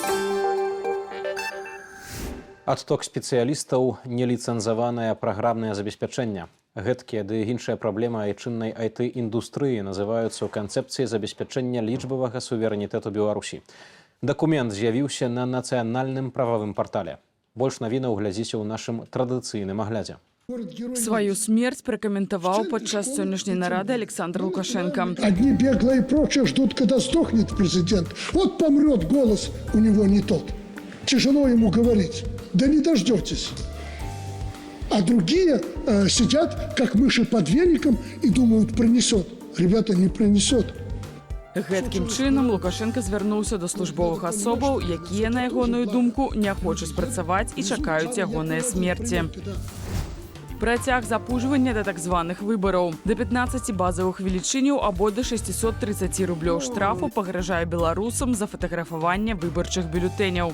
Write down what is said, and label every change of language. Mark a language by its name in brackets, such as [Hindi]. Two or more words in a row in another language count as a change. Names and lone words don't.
[Belarusian] Адток спецыялістаў, неліцэнзаванае праграмнае забеспячэнне. Гэткія ды іншыя праблемы айчыннай IT-індустрыі называюцца ў канцэпцыі забеспячэння лічбавага суверэнітэту Беларусі. Дакумент з'явіўся на нацыянальным прававым партале. Больш навінаў глядзіце ў нашым традыцыйным аглядзе. [Russian] Свою смерть прокомментовал подчас [Belarusian] сённяшняй нарады [Russian] Александр Лукашенко. Одни беглые и прочие ждут, когда сдохнет президент. Вот помрет, голос у него не тот. Тяжело ему говорить. Да не дождетесь. А другие сидят, как мыши под веником, и думают, пронесет. Ребята, не пронесет. [Belarusian] Гэткім чынам Лукашенко звярнуўся да службовых асобаў, якія, на ягоную думку, не хочуць працаваць і чакаюць ягоныя смерці. Працяг запужвання да так званых выбараў. До 15 базовых велічыняў або до 630 рублёў штрафу пагражае беларусам за фатаграфаванне выбарчых бюлетэняў.